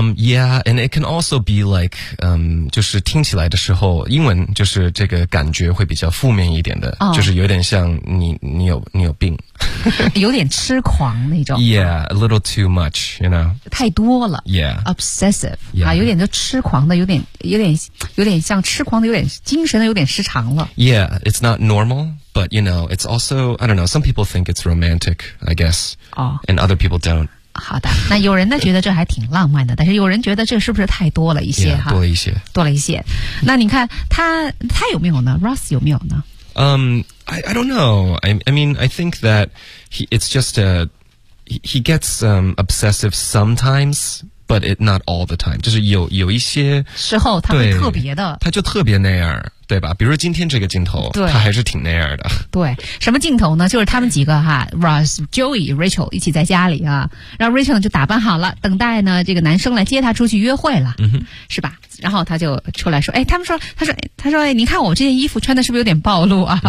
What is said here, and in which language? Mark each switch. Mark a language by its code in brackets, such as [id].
[en] Yeah, and it can also be like, [zh] 就是听起来的时候，英文就是这个感觉会比较负面一点的、 oh. 就是有点像你有病。有点痴狂那种。 [en] Yeah, a little too much, you know. [zh] 太多了。 Yeah. [en] Obsessive. Yeah. [zh] 啊，有点就痴狂的，有点像痴狂的，有点精神的，有点失常了。 [en] Yeah, it's not normal, but you know, it's also, I don't know, some people think it's romantic, I guess. Oh. And other people don't. [zh] 好的，那有人呢觉得这还挺浪漫的，但是有人觉得这是不是太多了一些 yeah, 多了一些，多了一些。那你看他有没有呢 ？Ross 有没有呢？ [en] I don't know. I mean, I think that he gets obsessive sometimes, but it not all the time. [zh] 就是有一些时候他会特别的，他就特别那样。对吧，比如今天这个镜头他还是挺那样的。对，什么镜头呢？就是他们几个哈 Ross, Joey, Rachel 一起在家里啊，然后 Rachel 就打扮好了，等待呢这个男生来接他出去约会了、嗯、哼是吧，然后他就出来说，哎，他说哎，你看我这件衣服穿的是不是有点暴露啊、